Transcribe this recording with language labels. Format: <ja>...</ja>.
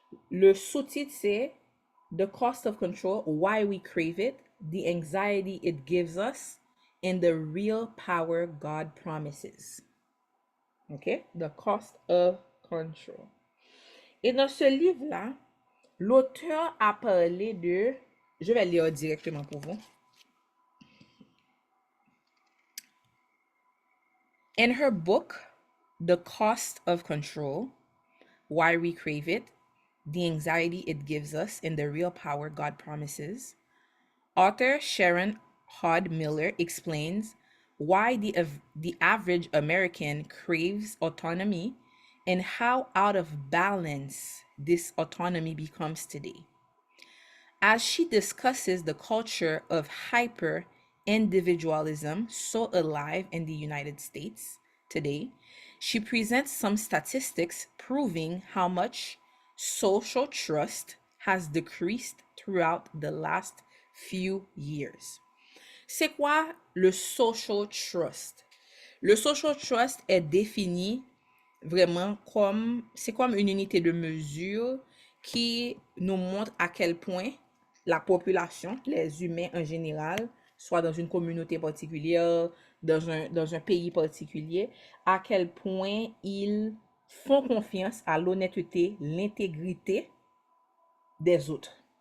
<fr>Le sous-titre, c'est The Cost of Control, Why We Crave It, The Anxiety It Gives Us, and the Real Power God Promises. OK?</fr> <en>The Cost of Control.</en> <fr>Et dans ce livre-là, l'auteur a parlé de... Je vais lire directement pour vous.</fr> <en>In her book, The Cost of Control, Why We Crave It, The Anxiety It Gives Us, and the Real Power God Promises, author Sharon Hod Miller explains why the average American craves autonomy and how out of balance this autonomy becomes today. As she discusses the culture of hyper individualism so alive in the United States today, she presents some statistics proving how much social trust has decreased throughout the last few years.</en> <fr>C'est quoi le social trust? Le social trust est défini vraiment c'est comme une unité de mesure qui nous montre à quel point la population, les humains en général, soit dans une communauté particulière, dans un pays particulier, à quel point ils font confiance à l'honnêteté, l'intégrité des autres.</fr>